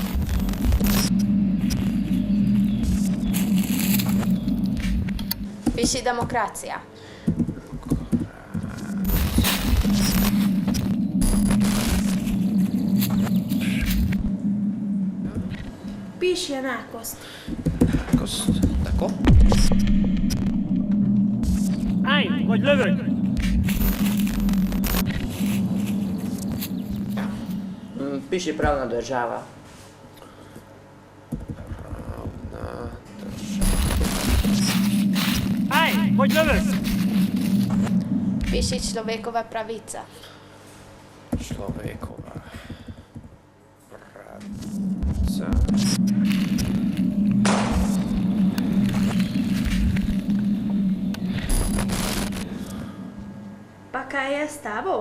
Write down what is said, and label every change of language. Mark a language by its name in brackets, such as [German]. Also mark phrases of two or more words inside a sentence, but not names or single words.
[Slovenian] Piši demokracija. Piši enakost. Enakost, tako. [Hungarian] Állj, vagy lövök! [Slovenian] Piši pravna država. [Hungarian] Állj, vagy lövök! [Slovenian] Piši človekova pravica. Človekova pravica. Pa kaj je s tabo?